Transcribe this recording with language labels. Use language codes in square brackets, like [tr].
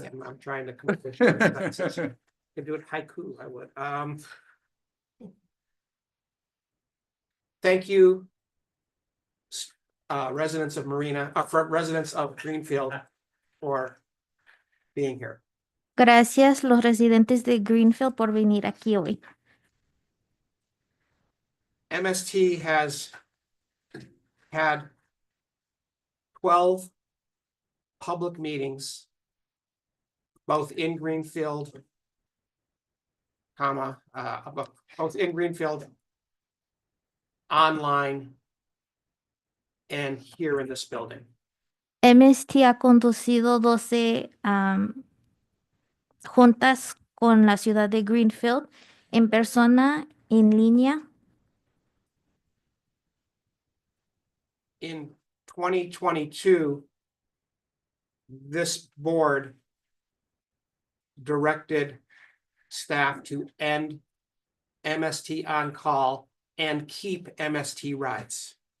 [en] I'm trying to come up with short sentences. Could do it haiku, I would. Thank you. Residents of Marina, for residents of Greenfield for being here. [es] Gracias los residentes de Greenfield por venir aquí hoy. [en] MST has had 12 public meetings, both in Greenfield, both in Greenfield, online, and here in this building. [es] MST ha conducido 12 juntas con la ciudad de Greenfield en persona, en línea. [en] In 2022, this board directed staff to end MST on call and keep MST rides.